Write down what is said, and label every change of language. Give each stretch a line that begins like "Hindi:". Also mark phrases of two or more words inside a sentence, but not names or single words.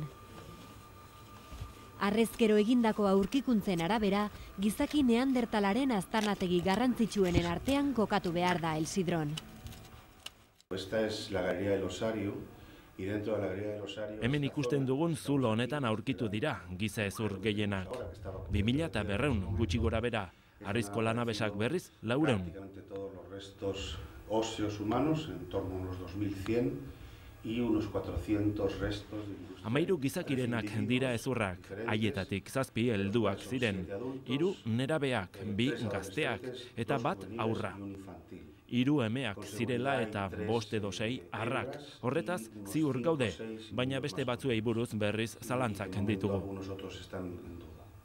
Basque: Harrezkero egindako aurkikuntzen arabera, gizaki neandertalaren aztarnategi garrantzitsuenen artean kokatu behar da El Sidrón. Hemen ikusten dugun zulo honetan aurkitu dira giza hezur gehienak. 2200 gutxi gora bera, harrizko lanabesak berriz 400.
Spanish: Óseos humanos, en torno a unos 2100, y unos 400 restos de industria.
Basque: 13 gizakirenak dira hezurrak, haietatik 7 helduak ziren, 3 nerabeak, 2 gazteak eta 1 haurra. 3 emeak zirela eta 5 edo 6 arrak. Horretaz, ziur gaude, baina beste batzuei buruz berriz zalantzak ditugu.
Spanish: Algunos otros están en duda.